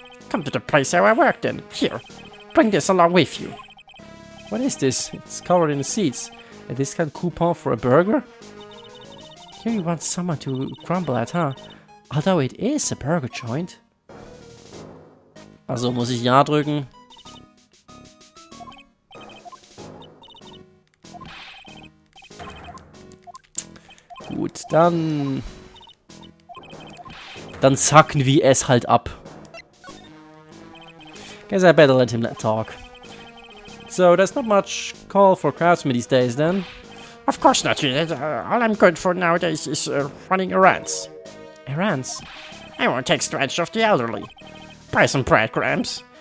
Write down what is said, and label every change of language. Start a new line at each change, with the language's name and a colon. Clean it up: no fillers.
English: Come to the place where I worked in. Here, bring this along with you. What is this? It's covered in seeds. A discount coupon for a burger? Here you want someone to grumble at, huh? Although it is a burger joint.
German: Also muss ich Ja drücken. Gut, dann zacken wir es halt ab.
English: Guess I better let him talk. So there's not much call for craftsmen these days then? Of course not. All I'm good for nowadays is running errands. Errands? I won't take advantage of the elderly. Buy some breadcrumbs.